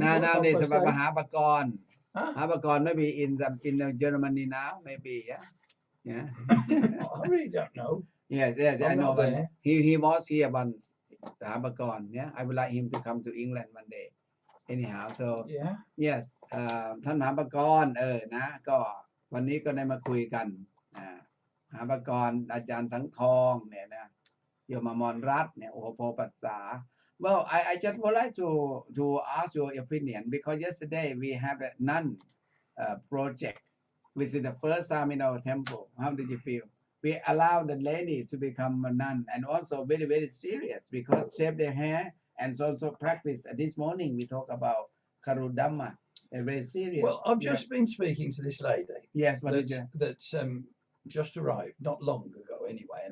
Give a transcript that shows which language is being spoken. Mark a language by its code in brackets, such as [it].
[en] Now o'clock. nowadays about Mahapakorn. Huh? Mahapakorn maybe in Germany now, maybe, yeah. Yeah. I really don't know. Yes, I'm I know. not there. He was here once, Mahapakorn. Yeah, I would like him to come to England one day. Anyhow, so Yeah. yes, [th] ท่านมหาปกรณ์นะก็วันนี้ก็ได้มาคุยกันมหาปกรณ์อาจารย์สังทองเนี่ยนะโยมอมรรัตน์เนี่ยโอโภปัสสา [en] Well, I just would like to ask your opinion because yesterday we have a nun project, which is the first time in our temple. How did you feel? We allow the ladies to become a nun and also very, very serious because shave their hair and also practice. This morning we talk about Karudhamma, very serious. Well, I've just been speaking to this lady. Yes, what did you? That's just arrived, not long ago anyway, an